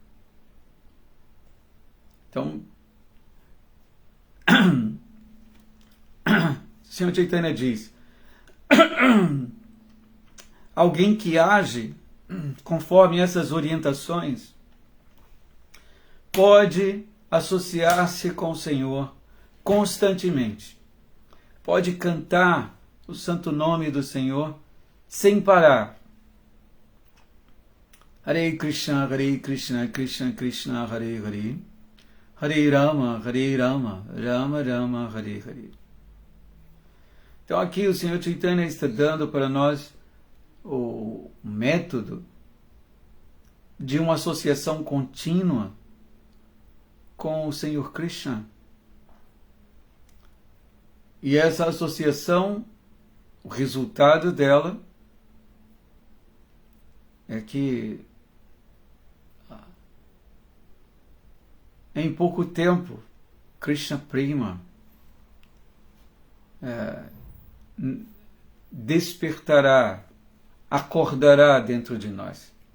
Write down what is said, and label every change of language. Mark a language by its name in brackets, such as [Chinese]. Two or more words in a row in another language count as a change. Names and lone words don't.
[Portuguese] Então, o Senhor Chaitanya diz, alguém que age conforme essas orientações pode associar-se com o Senhor constantemente. Pode cantar o santo nome do Senhor sem parar. Hare Krishna, Krishna Krishna, Hare Hare, Hare Rama, Rama Rama, Hare Hare. Então aqui o Senhor Chaitanya está dando para nós o método de uma associação contínua com o Senhor Krishna. E essa associação, o resultado dela é que em pouco tempo Krishna Prema despertará, acordará dentro de nós.